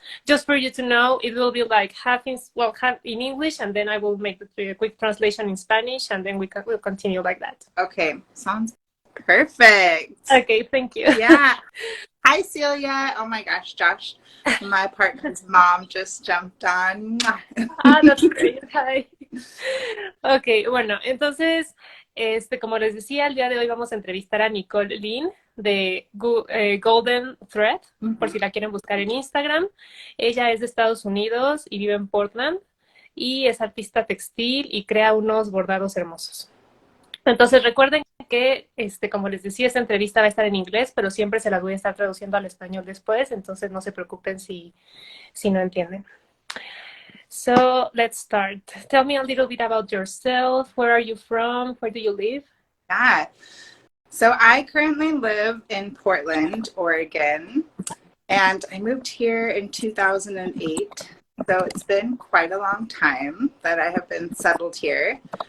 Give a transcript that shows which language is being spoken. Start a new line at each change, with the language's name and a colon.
English: Just for you to know, it will be like half in English, and then I will make a quick translation in Spanish, and then we'll continue like that. Okay, sounds perfect. Okay, thank you. Yeah. Hi, Celia. Oh my gosh, Josh, my partner's mom just jumped on. That's great. Hi.
Spanish: Ok, bueno, entonces, como les decía, el día de hoy vamos a entrevistar a Nychole Lynn de Golden Thread, por si la quieren buscar en Instagram. Ella es de Estados Unidos y vive en Portland y es artista textil y crea unos bordados hermosos. Entonces recuerden que, como les decía, esta entrevista va a estar en inglés, pero siempre se las voy a estar traduciendo al español después, entonces no se preocupen si no entienden.
English: So let's start. Tell me a little bit about yourself. Where are you from? Where do you live? Yeah. So I currently live in Portland, Oregon, and I moved here in 2008. So it's been quite a long time that I have been settled here.